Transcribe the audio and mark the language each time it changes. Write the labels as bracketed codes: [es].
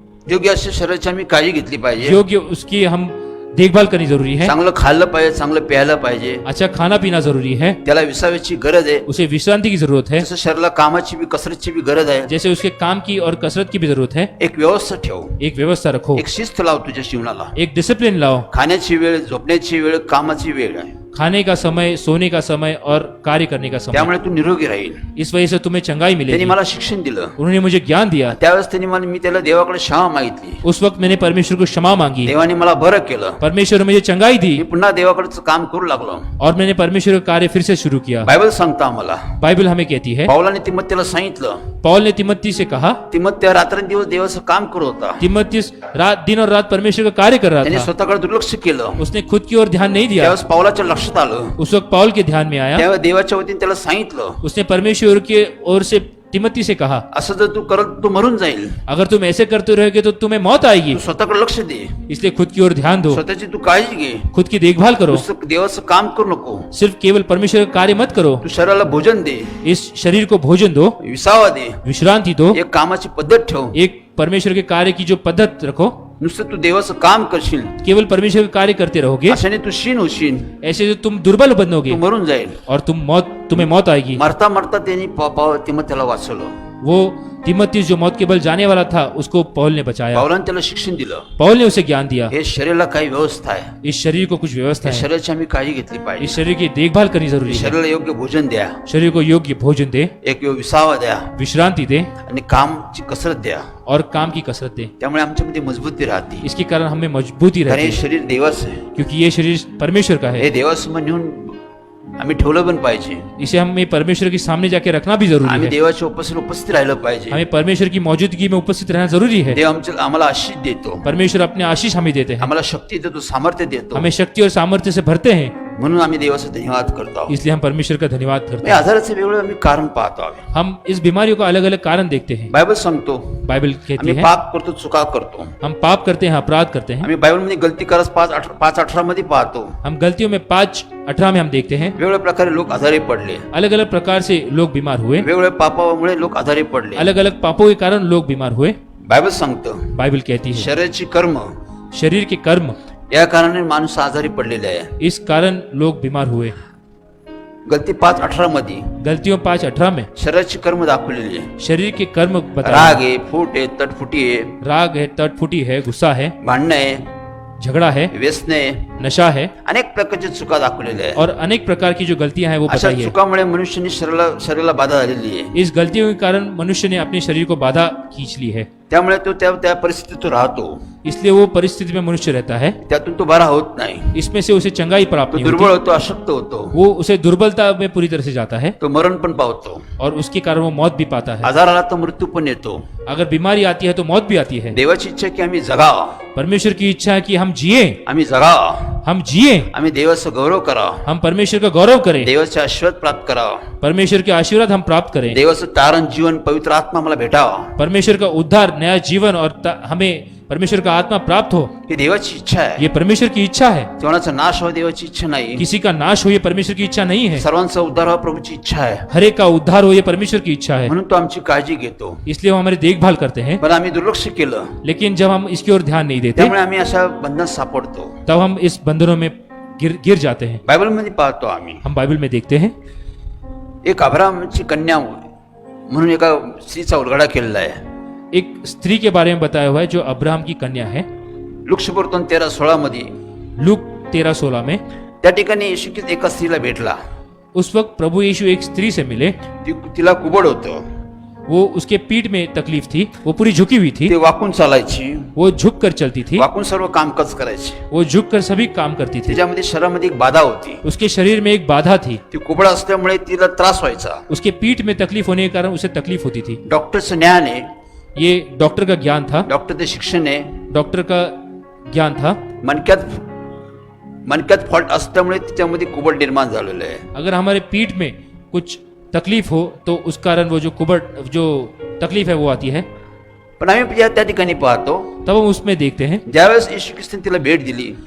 [mr] योग्य अशा शरीराची आम्ही काळजी घेतली पाहिजे. [hi] योग्य उसकी हम देखभाल करनी जरूरी है. [mr] चांगलं खाल्लं पाहिजे, चांगलं प्यायला पाहिजे. [hi] अच्छा खाना पीना जरूरी है. [mr] त्याला विसाव्याची गरज आहे. [hi] उसे विश्रांति की जरूरत है. [mr] जसं शरीराला कामाची बी कसरतची बी गरज आहे. [hi] जैसे उसके काम की और कसरत की भी जरूरत है. [mr] एक व्यवस्था ठेव. [hi] एक व्यवस्था रखो. [mr] एक शिस्त लाव तुझ्या जीवनाला. [hi] एक डिसिप्लिन लाओ. [mr] खाण्याची वेळ, झोपण्याची वेळ, कामाची वेळ आहे. [hi] खाने का समय, सोने का समय और कार्य करने का समय. [mr] त्यामुळे तू निरोगी राहील. [hi] इस वजह से तुम्हें चंगाई [mr] त्यांनी [hi] मिलेगी. [mr] मला शिक्षण दिलं. [hi] उन्होंने मुझे ज्ञान दिया. [mr] त्यावेळेस त्यांनी मी त्याला देवाकडे क्षमा मागितली. [hi] उस वक्त मैंने परमेश्वर को क्षमा मांगी. [mr] देवाने मला बरं केलं. [hi] परमेश्वर ने मुझे चंगाई दी [mr] मी पुन्हा देवाकडचं काम करू लागलो. [hi] और मैंने परमेश्वर का कार्य फिर से शुरू किया. [mr] बायबल सांगता आम्हाला, [hi] बाइबल हमें कहती है, [mr] पावलाने तिमोथेला सांगितलं. [hi] पौल ने तिमोथी से कहा, [mr] तिमोथी रात्रंदिवस देवाचं काम करत होता. [hi] तिमोथी दिन और रात परमेश्वर का कार्य कर रहा [mr] त्याने [hi] था. [mr] स्वतःकडे दुर्लक्ष केलं. [hi] उसने खुद की ओर ध्यान नहीं दिया. [mr] त्यावेळेस पावलाच्या लक्षात आलं. [hi] उस वक्त पौल के ध्यान में आया. [mr] त्यावेळेस देवाच्या वतीने त्याला सांगितलं, [hi] उसने परमेश्वर के ओर से तिमोथी से कहा, [mr] असं जर तू करत तू मरून जाईल. [hi] अगर तुम ऐसे करते रहोगे तो तुम्हें मौत आएगी. [mr] तू स्वतःकडे लक्ष दे. [hi] इसलिए खुद की ओर ध्यान दो. [mr] स्वतःची तू काळजी घे. [hi] खुद की देखभाल करो. [mr] नुसतं देवाचं काम करू नको. [hi] सिर्फ केवल परमेश्वर का कार्य मत करो. [mr] तू शरीराला भोजन दे. [hi] इस शरीर को भोजन दो, [mr] विसावा दे. [hi] विश्रांति दो. [mr] एक कामाची पद्धत ठेव. [hi] एक परमेश्वर के कार्य की जो पद्धत रखो. [mr] नुसतं तू देवाचं काम करशील, [hi] केवल परमेश्वर का कार्य करते रहोगे, [mr] अशाने तू क्षीण होशील. [hi] ऐसे जो तुम दुर्बल बनोगे [mr] तू मरून जाईल. [hi] और तुम्हें मौत आएगी. [mr] मरता मरता त्यांनी तिमोथेला वाचवलं. [hi] वो तिमोथी जो मौत के बल जाने वाला था उसको पौल ने बचाया. [mr] पावलाने त्याला शिक्षण दिलं. [hi] पौल ने उसे ज्ञान दिया. [mr] हे शरीराला काही व्यवस्था आहे. [hi] इस शरीर को कुछ व्यवस्था [mr] या [hi] है. [mr] शरीराची आम्ही काळजी घेतली पाहिजे. [hi] इस शरीर की देखभाल करनी जरूरी है. [mr] शरीराला योग्य भोजन द्या. [hi] शरीर को योग्य भोजन दे, [mr] एक विसावा द्या [hi] विश्रांति दे [mr] आणि कामची कसरत द्या. [hi] और काम की कसरत दे. [mr] त्यामुळे आमच्यामध्ये मजबूती राहते. [hi] इसके कारण हमें मजबूती [mr] कारण [hi] रहती [mr] हे [hi] है. [mr] शरीर देवाचं आहे. [hi] क्योंकि ये शरीर परमेश्वर का [mr] हे [hi] है. [mr] देवासमोर नेऊन आम्ही ठेवलं पण पाहिजे. [hi] इसे हमें परमेश्वर के सामने जाके रखना भी जरूरी [mr] आम्ही [hi] है. [mr] देवाच्या उपस्थित राहिलं पाहिजे. [hi] हमें परमेश्वर की मौजूदगी में उपस्थित रहना जरूरी है. [mr] देव आम्हाला आशीष देतो. [hi] परमेश्वर अपने आशीष हमें देते हैं. [mr] आम्हाला शक्ती देतो, सामर्थ्य देतो. [hi] हमें शक्ति और सामर्थ्य से भरते हैं. [mr] म्हणून आम्ही देवाचा धन्यवाद करतो आहोत. [hi] इसलिए हम परमेश्वर का धन्यवाद करते [mr] मी [hi] हैं. [mr] आजाराचे वेगवेगळे आम्ही कारण पाहतो आहोत. [hi] हम इस बीमारियों का अलग अलग कारण देखते हैं. [mr] बायबल सांगतो [hi] बाइबल कहती [mr] आम्ही [hi] है [mr] पाप करतो, चुका करतो. [hi] हम पाप करते हैं, अपराध करते हैं. [mr] आम्ही बायबलमध्ये गलती करत 5:18 मध्ये पाहतो. [hi] हम गलतियों में 5:18 में हम देखते हैं [mr] वेगवेगळ्या प्रकारे लोक आजारी पडले. [hi] अलग अलग प्रकार से लोग बीमार हुए. [mr] वेगवेगळ्या पापामुळे लोक आजारी पडले. [hi] अलग अलग पापों के कारण लोग बीमार हुए. [mr] बायबल सांगतं [hi] बाइबल कहती है [mr] शरीराची कर्म [hi] शरीर के कर्म, [mr] या कारणाने माणूस आजारी पडलेला आहे. [hi] इस कारण लोग बीमार हुए. [mr] गलती 5:18 मध्ये [hi] गलतियों 5:18 में [mr] शरीराची कर्म दाखवलेली आहे. [hi] शरीर के कर्म बताए. [mr] राग आहे, फूट आहे, तटफुटी आहे, [hi] राग है, तटफुटी है, गुस्सा है, [mr] भांडणं आहे, [hi] झगड़ा है, [mr] व्यसने, [hi] नशा है [mr] अनेक प्रकारच्या चुका दाखवलेल्या आहेत. [hi] और अनेक प्रकार की जो गलतियां हैं वो [mr] अशा [hi] बताई है। [mr] चुकामुळे मनुष्याने शरीराला बाधा झालेली आहे. [hi] इस गलतियों के कारण मनुष्य ने अपने शरीर को बाधा खींच ली है, [mr] त्यामुळे तो त्या परिस्थितीत तो राहतो. [hi] इसलिए वो परिस्थिति में मनुष्य रहता है, [mr] त्यातून तो बरा होत नाही. [hi] इसमें से उसे चंगाई प्राप्त [mr] तो [hi] नहीं [mr] दुर्बळ [hi] होती, [mr] होतो, अशक्त होतो, [hi] वो उसे दुर्बलता में पूरी तरह से जाता है [mr] तो मरण पण पावतो. [hi] और उसके कारण वो मौत भी पाता है। [mr] आजार आला तर मृत्यू पण येतो. [hi] अगर बीमारी आती है तो मौत भी आती है। [mr] देवाची इच्छा आहे की आम्ही जगावं, [hi] परमेश्वर की इच्छा है कि हम जिए, [mr] आम्ही जगावं, [hi] हम जिए, [mr] आम्ही देवाचा गौरव करावा, [hi] हम परमेश्वर का गौरव करें, [mr] देवाचे आशीर्वाद प्राप्त करावा, [hi] परमेश्वर के आशीर्वाद हम प्राप्त करें, [mr] देवाचं तारण जीवन पवित्र आत्मा मला भेटावा. [hi] परमेश्वर का उद्धार, नया जीवन और हमें परमेश्वर का आत्मा प्राप्त हो, [mr] ही देवाची इच्छा आहे. [hi] ये परमेश्वर की इच्छा है। [mr] कोणाचा नाश हो देवाची इच्छा नाही. [hi] किसी का नाश हो ये परमेश्वर की इच्छा नहीं है, [mr] सर्वांचा उद्धार व्हावा प्रभूची इच्छा आहे. [hi] हर एक का उद्धार हो ये परमेश्वर की इच्छा है। [mr] म्हणून तो आमची काळजी घेतो. [hi] इसलिए वो हमारी देखभाल करते हैं, [mr] पण आम्ही दुर्लक्ष केलं, [hi] लेकिन जब हम इसकी ओर ध्यान नहीं देते [mr] त्यामुळे आम्ही अशा बंधनात सापडतो. [hi] तब हम इस बंधनों में गिर जाते हैं। [mr] बायबलमध्ये पाहतो आम्ही [hi] हम बाइबल में देखते हैं [mr] एक अब्राहमची कन्या म्हणून एका स्त्रीचा उलगडा केलेला आहे. [hi] एक स्त्री के बारे में बताया हुआ है जो अब्राहम की कन्या है। [mr] लुक्षपुरतन 13:16 मध्ये [hi] लूक 13:16 में [mr] त्या ठिकाणी येशू ख्रिस्त एका स्त्रीला भेटला. [hi] उस वक्त प्रभु यीशु एक स्त्री से मिले, [mr] तिला कुबड होतं, [hi] वो उसके पीठ में तकलीफ थी, वो पूरी झुकी हुई थी, [mr] ते वाकून चालायची, [hi] वो झुक कर चलती थी, [mr] वाकून सर्व कामकाज करायची. [hi] वो झुक कर सभी काम करती थी। [mr] तिच्यामध्ये शरीरामध्ये एक बाधा होती. [hi] उसके शरीर में एक बाधा थी, [mr] ती कुबड असल्यामुळे तिला त्रास व्हायचा. [hi] उसके पीठ में तकलीफ होने के कारण उसे तकलीफ होती थी। [mr] डॉक्टरचं ज्ञान आहे, [hi] ये डॉक्टर का ज्ञान था, [mr] डॉक्टरचं शिक्षण आहे, [hi] डॉक्टर का ज्ञान था। [mr] मणक्यात फॉल्ट असल्यामुळे तिच्यामध्ये कुबड निर्माण झालेलं आहे. [hi] अगर हमारे पीठ में कुछ तकलीफ हो तो उस कारण वो जो तकलीफ है वो आती है। [mr] पण आम्ही त्या ठिकाणी पाहतो [hi] तब हम उसमें देखते हैं [mr] ज्यावेळेस येशू ख्रिस्ताने तिला भेट दिली,